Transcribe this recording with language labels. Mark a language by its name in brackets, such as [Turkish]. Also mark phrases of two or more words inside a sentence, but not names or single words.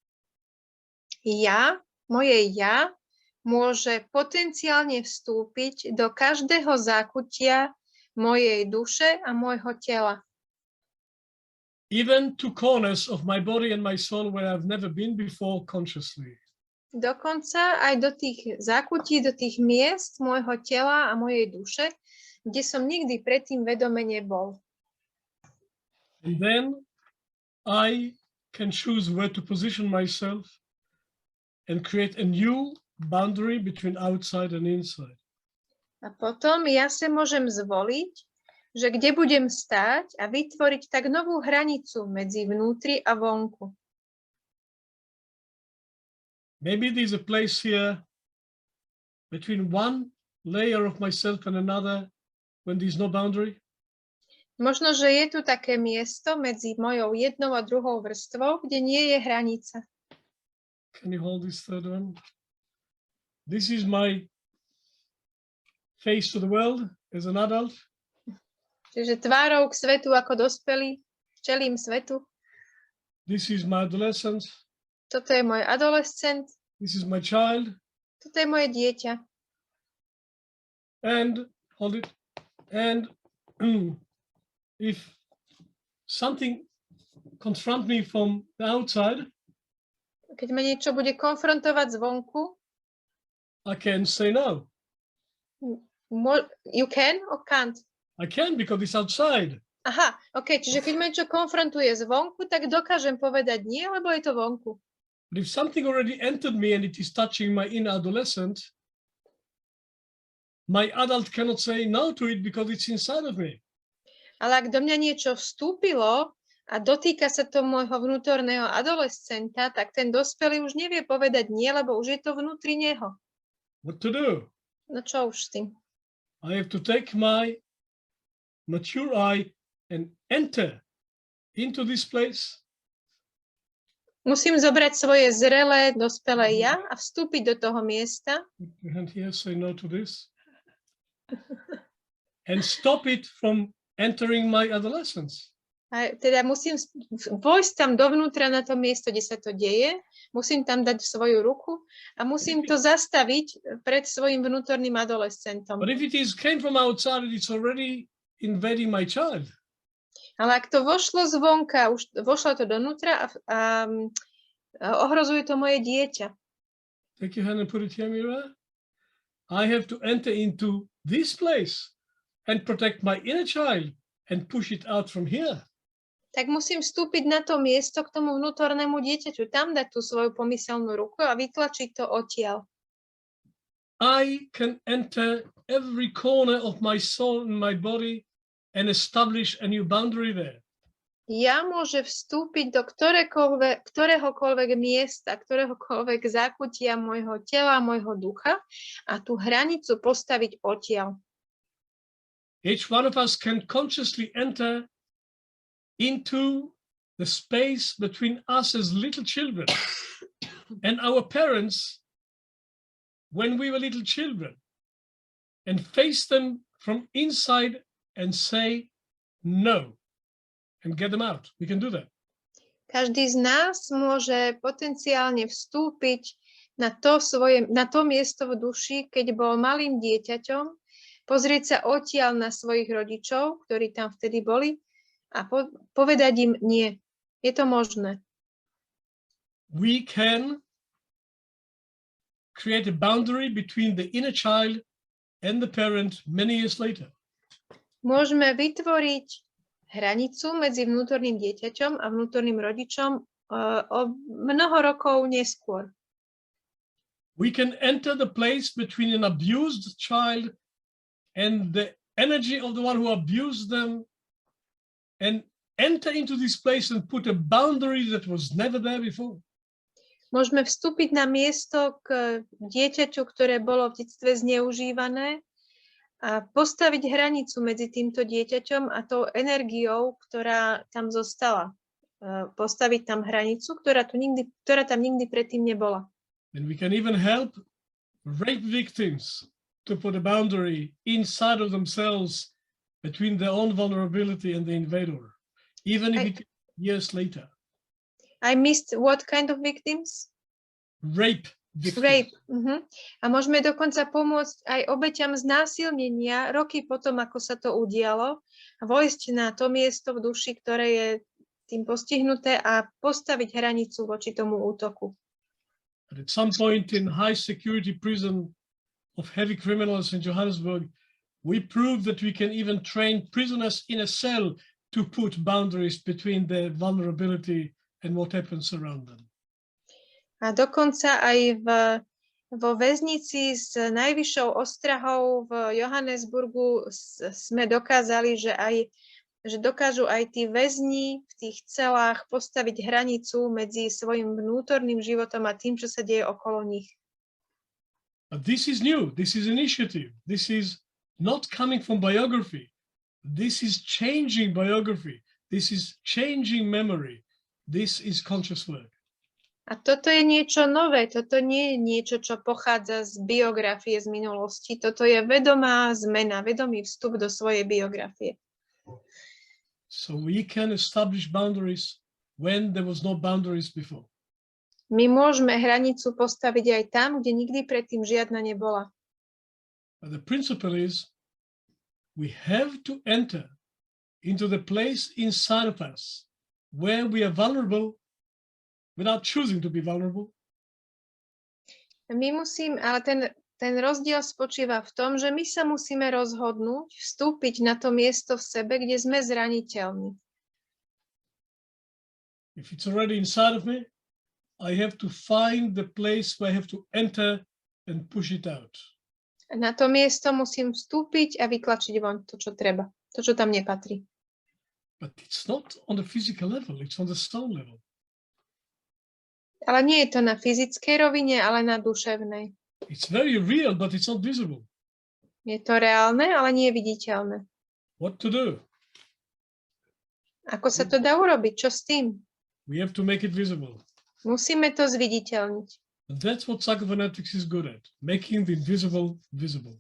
[Slovak] Moje ja môže potenciálne vstúpiť do každého zákutia mojej duše a môjho tela. [English] Even to corners of my body and my soul where I've never been before consciously. [Slovak] Dokonca aj do tých zákutí, do tých miest môjho tela a mojej duše, kde som nikdy predtým vedome nebol. [English] And then I can choose where to position myself and create a new boundary between outside and inside. [Slovak] A potom ja sa môžem zvoliť, že kde budem stáť a vytvoriť tak novú hranicu medzi vnútri a vonku. [English] Maybe there's a place here between one layer of myself and another when there's no boundary. [Slovak] Možno, že je tu také miesto medzi mojou jednou a druhou vrstvou, kde nie je hranica. [English] Can you hold this third one? This is my face to the world as an adult. [Slovak] Čiže tvárou k svetu ako dospelý, čelím svetu. [English] This is my adolescence. [Slovak] Toto je môj adolescent. [English] This is my child. [Slovak] Toto je moje dieťa. [English] And hold it. And if something confront me from the outside, [Slovak] keď ma niečo bude konfrontovať zvonku, [English] I can say no. You can or can't? I can because it's outside. [Slovak] Aha, čiže keď ma niečo konfrontuje zvonku, tak dokážem povedať nie, lebo je to vonku. [English] But if something already entered me and it is touching my inner adolescent, my adult cannot say no to it because it's inside of me. [Slovak] Ale ak do mňa niečo vstúpilo a dotýka sa to môjho vnútorného adolescenta, tak ten dospelý už nevie povedať nie, lebo už je to vnútri neho. [English] What to do? [Slovak] No čo už s tým? [English] I have to take my mature eye and enter into this place. [Slovak] Musím zobrať svoje zrelé, dospelé ja a vstúpiť do toho miesta. [English] And here say no to this. And stop it from entering my adolescence. [Slovak] A teda musím vojsť tam dovnútra na to miesto, kde sa to deje, musím tam dať svoju ruku a musím to zastaviť pred svojim vnútorným adolescentom. [English] But if it came from outside, it's already invading my child. [Slovak] Ale ak to vošlo zvonka, už vošlo to donútra a ohrozuje to moje dieťa. [English] Take your hand and put it here, Mira. I have to enter into this place and protect my inner child and push it out from here. [Slovak] Tak musím vstúpiť na to miesto k tomu vnútornému dieťaťu, tam dať tú svoju pomyselnú ruku a vytlačiť to odtiaľ. [English] I can enter every corner of my soul and my body and establish a new boundary there. [Slovak] Ja môžem vstúpiť do ktoréhokoľvek miesta, ktoréhokoľvek zákutia môjho tela, môjho ducha a tú hranicu postaviť odtiaľ. [English] Each one of us can consciously enter into the space between us as little children and our parents when we were little children and face them from inside and say no and get them out. We can do that. [Slovak] Každý z nás môže potenciálne vstúpiť na to miesto v duši, keď bol malým dieťaťom, pozrieť sa odtiaľ na svojich rodičov, ktorí tam vtedy boli, a povedať im nie. Je to možné. [English] We can create a boundary between the inner child and the parent many years later. [Slovak] Môžeme vytvoriť hranicu medzi vnútorným dieťaťom a vnútorným rodičom o mnoho rokov neskôr. [English] We can enter the place between an abused child and the energy of the one who abused them and enter into this place and put a boundary that was never there before. [Slovak] Môžeme vstúpiť na miesto k dieťaťu, ktoré bolo v detstve zneužívané, a postaviť hranicu medzi týmto dieťaťom a tou energiou, ktorá tam zostala. Postaviť tam hranicu, ktorá tam nikdy predtým nebola. [English] And we can even help rape victims to put a boundary inside of themselves between their own vulnerability and the invader, even if it years later. I missed what kind of victims? Rape victims. Rape. [Slovak] A môžeme dokonca pomôcť aj obeťam znásilnenia roky potom, ako sa to udialo, vojsť na to miesto v duši, ktoré je tým postihnuté, a postaviť hranicu voči tomu útoku. [English] But at some point in high security prison of heavy criminals in Johannesburg, we proved that we can even train prisoners in a cell to put boundaries between their vulnerability and what happens around them. [Slovak] A dokonca aj vo väznici s najvyššou ostrahou v Johannesburgu sme dokázali, že dokážu aj tí väzni v tých celách postaviť hranicu medzi svojim vnútorným životom a tým, čo sa deje okolo nich. [English] But this is new. This is initiative. This is not coming from biography. This is changing biography. This is changing memory. This is conscious work. [Slovak] A toto je niečo nové, toto nie je niečo, čo pochádza z biografie z minulosti. Toto je vedomá zmena, vedomý vstup do svojej biografie. [English] So we can establish boundaries when there was no boundaries before. [Slovak] My môžeme hranicu postaviť aj tam, kde nikdy predtým žiadna nebola. [English] But the principle is we have to enter into the place inside of us where we are vulnerable without choosing to be vulnerable. [Slovak] Ale ten rozdiel spočíva v tom, že my sa musíme rozhodnúť vstúpiť na to miesto v sebe, kde sme zraniteľní. [English] If it's already inside of me, I have to find the place where I have to enter and push it out. [Slovak] Na to miesto musím vstúpiť a vytlačiť von to, čo treba, to, čo tam nepatrí. [English] But it's not on the physical level, it's on the soul level. [Slovak] Ale nie je to na fyzickej rovine, ale na duševnej. [English] It's very real, but it's not visible. [Slovak] Je to reálne, ale nie je viditeľné. [English] What to do? [Slovak] Ako sa to dá urobiť? Čo s tým? [English] We have to make it visible. [Slovak] Musíme to zviditeľniť. [English] And that's what psychophonetics is good at, making the invisible visible.